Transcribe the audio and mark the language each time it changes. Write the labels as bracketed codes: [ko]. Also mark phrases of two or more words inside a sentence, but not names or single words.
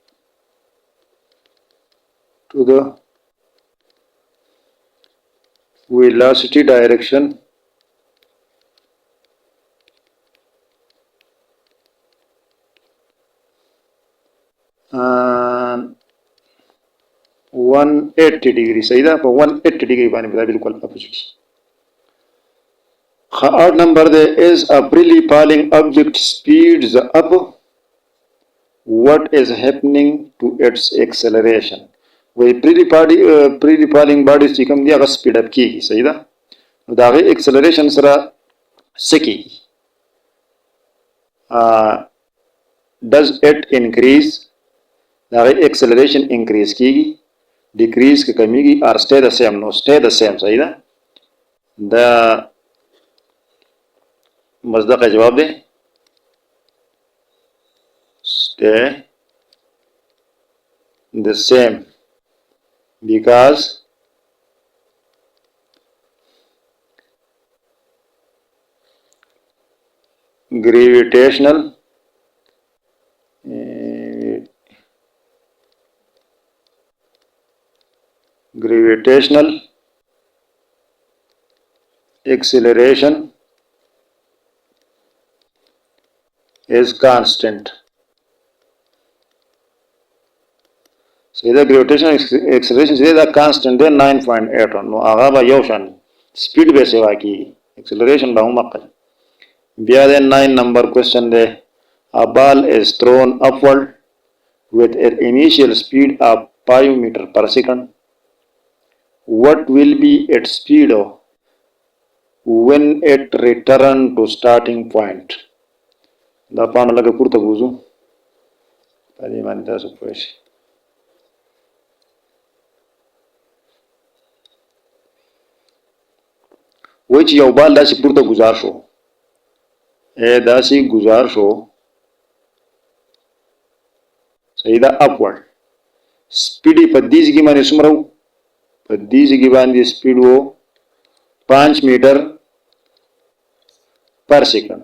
[en] to the velocity direction and 180 degree [ps] صحیح ده په 180 degree باندې بالکل اپوزیټ. [en] Odd number there is a freely falling object speeds up. What is happening to its acceleration? [ps] وی [en] freely falling body [ps] چې کوم دی هغه [en] speed up [ps] کیږي صحیح ده نو دا غي acceleration سره سکی [en] does it increase [ps] دا غي [en] acceleration increase کیږي decrease [ps] که کمیږي [en] or stay the same نو stay the same [ps] صحیح ده دا مصدق جواب دی [en] stay the same because gravitational acceleration is constant. So the gravitational acceleration is the constant then 9.8 no [ps] هغه به یو شان سپیډ به سیوا کی acceleration به هم مقل بیا د [en] 9 number question دی a ball is thrown upward with an initial speed of 5 meter per second. What will be its speed when it return to starting point? [ps] دا پاڼه لکه پورته بوزو په دې باندې تاسو پوه شئ وایي چې یو بال داسې پورته ګزار شو داسې ګزار شو صحیح ده [en] upward speed [ps] یې په دې ځای باندې څومره و په دې ځای باندې سپیډ و 5 [en] meter per second.